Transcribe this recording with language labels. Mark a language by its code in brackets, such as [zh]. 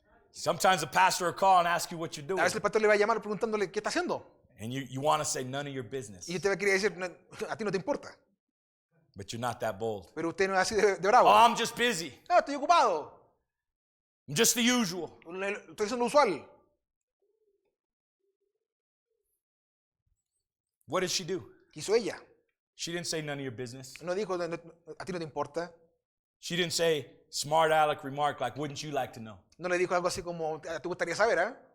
[en] Sometimes the pastor will call and ask you what you're [es] A [en] doing. [es] veces el pastor le va a llamar preguntándole, ¿qué está haciendo? [en] And you want to say none of your business. [es] Y usted va a querer decir, a ti no te importa. [en] But you're not that bold. [es] Pero usted no es así de [en] Oh, [es] bravo. [en] I'm just busy. [es] No, estoy ocupado. [en] I'm just the usual. [es] Estoy haciendo lo usual. [en] What did she do? [es] ¿Qué hizo ella? [en] She didn't say none of your business. [es] No dijo, a ti no te importa. [en] She didn't say smart aleck remark like, wouldn't you like to know? [es] No le dijo algo así como, ¿te gustaría saber, eh?